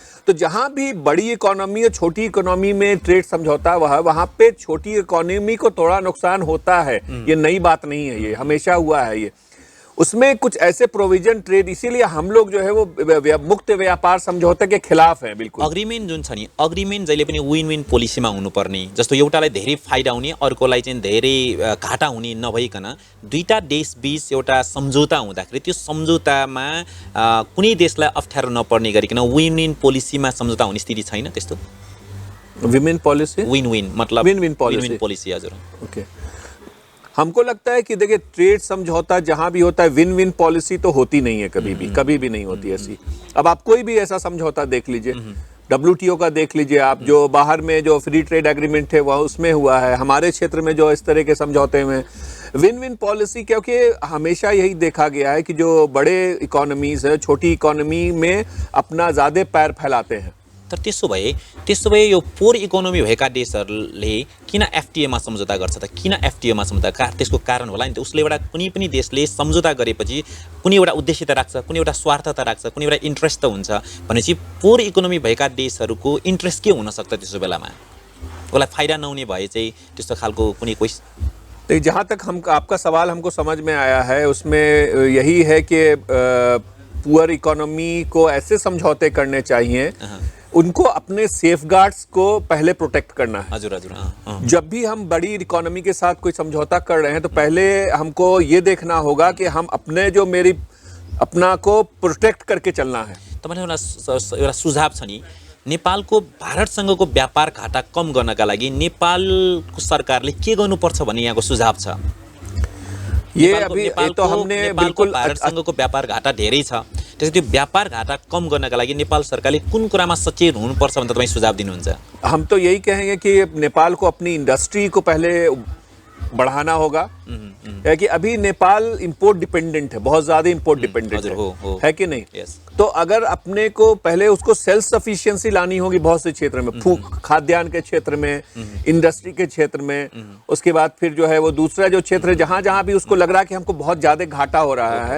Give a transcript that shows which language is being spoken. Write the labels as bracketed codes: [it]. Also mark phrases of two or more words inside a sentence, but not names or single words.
[hi] तो जहां भी बड़ी इकोनॉमी और छोटी इकोनॉमी में ट्रेड समझौता वहां पे छोटी इकोनॉमी को थोड़ा नुकसान होता है। ये नई बात नहीं है, ये हमेशा हुआ है। ये उसमें कुछ ऐसे [en] provision trade, [hi] इसीलिए हम लोग जो है वो मुक्त व्यापार समझौते के खिलाफ हैं बिल्कुल। [ne] अग्रिमेन्ट जुन छ नि, अग्रिमेन्ट जहिले पनि [en] win win [ne] पोलिसीमा हुनुपर्ने, जस्तो एउटालाई धेरै फाइदा हुने, अर्कोलाई चाहिँ धेरै घाटा हुने नभइकन दुईटा देश बीच एउटा सम्झौता हुँदाखेरि त्यो सम्झौतामा कुनै देशलाई अप्ठ्यारो नपर्ने गरिकन [en] win win [ne] पोलिसीमा सम्झौता हुने स्थिति छैन त्यस्तो? [en] win policy, win win मतलब win win [ne] पॉलिसी। हजुर, ओके। [hi] हमको लगता है कि देखिए ट्रेड समझौता जहां भी होता है, [en] win win policy [hi] तो होती नहीं है, कभी भी नहीं होती ऐसी। अब आप कोई भी ऐसा समझौता देख लीजिए, WTO का देख लीजिए आप, जो बाहर में जो [en] free trade agreement [hi] है वह उसमें हुआ है, हमारे क्षेत्र में जो इस तरह के समझौते में [en] win win policy, [hi] क्योंकि हमेशा यही देखा गया है कि जो बड़े इकोनॉमीज है छोटी इकोनॉमी में अपना ज्यादा पैर फैलाते हैं। [ne] तर त्यसो भए यो [en] poor economy [ne] भएका देशहरूले किन एफटीएमा सम्झौता गर्छ त? किन एफटीएमा सम्झौता? त्यसको कारण होला नि त। उसले एउटा कुनै पनि देशले सम्झौता गरेपछि कुनै एउटा उद्देश्य त राख्छ, कुनै एउटा स्वार्थ त राख्छ, कुनै एउटा इन्ट्रेस्ट त हुन्छ। भनेपछि [en] poor economy [ne] भएका देशहरूको इन्ट्रेस्ट के हुन सक्छ त्यसो बेलामा? उसलाई फाइदा नहुने भए चाहिँ त्यस्तो खालको कुनै [hi] तो जहाँ तक हम आपका सवाल हमको समझ में आया है उसमें यही है कि [en] poor economy [hi] को ऐसे समझौते करने चाहिए, उनको अपने सेफगार्ड्स को पहले प्रोटेक्ट करना है। जब भी हम बड़ी इकोनॉमी के साथ कोई समझौता कर रहे हैं तो पहले हमको ये देखना होगा कि हम अपना को प्रोटेक्ट करके चलना है। [ne] तपाईलाई एउटा सुझाव छ नि, नेपालको भारतसँगको व्यापार घाटा कम गर्नका लागि नेपालको सरकारले के गर्नुपर्छ भन्ने यहाँको सुझाव छ? [hi] ये अभी तो हमने बिल्कुल [ne] भारतसँगको व्यापार घाटा धेरै छ, त्यसैले त्यो व्यापार घाटा कम गर्नका लागि नेपाल सरकारले कुन कुरामा सचेत हुनुपर्छ भनेर तपाईँ सुझाव दिनुहुन्छ? [hi] हम तो यही कहेंगे कि नेपाल को अपनी इंडस्ट्री को पहले बढ़ाना होगा, है कि अभी नेपाल [en] import dependent [hi] है, बहुत ज्यादा [en] import dependent [hi] है कि नहीं? तो अगर अपने को पहले उसको [en] self sufficiency [hi] लानी होगी बहुत से क्षेत्र में, खाद्यान्न के क्षेत्र में, इंडस्ट्री के क्षेत्र में, उसके बाद फिर जो है वो दूसरा जो क्षेत्र है जहां भी उसको लग रहा है कि हमको बहुत ज्यादा घाटा हो रहा है।